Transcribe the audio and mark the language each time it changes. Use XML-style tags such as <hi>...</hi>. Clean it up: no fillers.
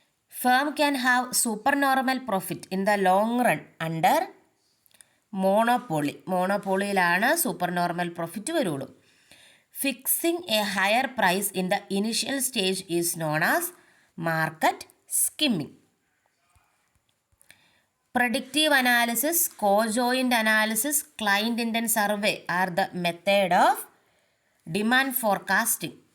<en>Firm can have supernormal profit in the long run under monopoly.</en> <ml>മോണോപോളിയിലാണ് supernormal profit വരുള്ളൂ.</ml> <en>Fixing a higher price in the initial stage is known as market skimming. Predictive analysis, co-joint analysis, client intent survey are the method of demand forecasting.</en>